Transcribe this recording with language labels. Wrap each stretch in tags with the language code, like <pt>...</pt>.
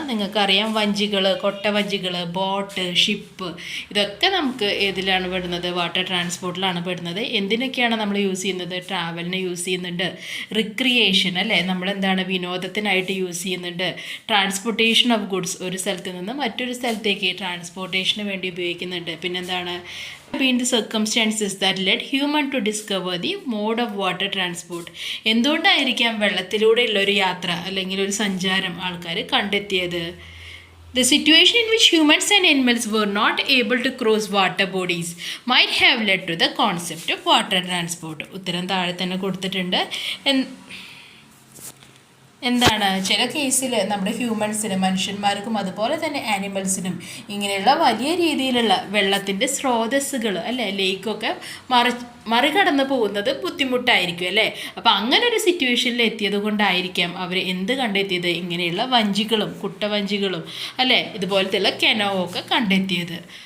<ml>നിങ്ങൾക്കറിയാം വഞ്ചികൾ, കൊട്ടവഞ്ചികൾ, boat, ship, ഇതൊക്കെ നമുക്ക് ഏതിലാണ് പെടുന്നത്? വാട്ടർ ട്രാൻസ്പോർട്ടിലാണ് പെടുന്നത്. എന്തിനൊക്കെയാണ് നമ്മൾ യൂസ് ചെയ്യുന്നത്? ട്രാവലിന് യൂസ് ചെയ്യുന്നുണ്ട്. റിക്രിയേഷൻ അല്ലേ, നമ്മളെന്താണ് വിനോദത്തിനായിട്ട് യൂസ് ചെയ്യുന്നുണ്ട്.</ml> <en>transportation of goods,</en> <ml>ഒരു സ്ഥലത്ത് നിന്ന് മറ്റൊരു സ്ഥലത്തേക്ക് ട്രാൻസ്പോർട്ടേഷന് വേണ്ടി ഉപയോഗിക്കുന്നുണ്ട്. പിന്നെന്താണ്?</ml> <en>been the circumstances that led human to discover the mode of water transport?</en> <ml>എന്തുകൊണ്ടായിരിക്കാം വെള്ളത്തിലൂടെയുള്ള ഒരു യാത്ര അല്ലെങ്കിൽ ഒരു സഞ്ചാരം ആൾക്കാർ കണ്ടെത്തിയത്?</ml> <en>The situation in which humans and animals were not able to cross water bodies might have led to the concept of water transport.</en> <ml>ഉത്തരം താഴെ തന്നെ കൊടുത്തിട്ടുണ്ട്. എന്താണ് ചില കേസിൽ നമ്മുടെ ഹ്യൂമൻസിനും മനുഷ്യന്മാർക്കും അതുപോലെ തന്നെ ആനിമൽസിനും ഇങ്ങനെയുള്ള വലിയ രീതിയിലുള്ള വെള്ളത്തിൻ്റെ സ്രോതസ്സുകൾ അല്ലേ ലേക്കൊക്കെ മറികടന്ന് പോകുന്നത് ബുദ്ധിമുട്ടായിരിക്കും അല്ലേ. അപ്പോൾ അങ്ങനെ ഒരു സിറ്റുവേഷനിൽ എത്തിയത് കൊണ്ടായിരിക്കാം അവർ എന്ത് കണ്ടെത്തിയത്, ഇങ്ങനെയുള്ള വഞ്ചികളും കുട്ടവഞ്ചികളും അല്ലേ ഇതുപോലത്തെയുള്ള കെനോവൊക്കെ കണ്ടെത്തിയത്.</ml>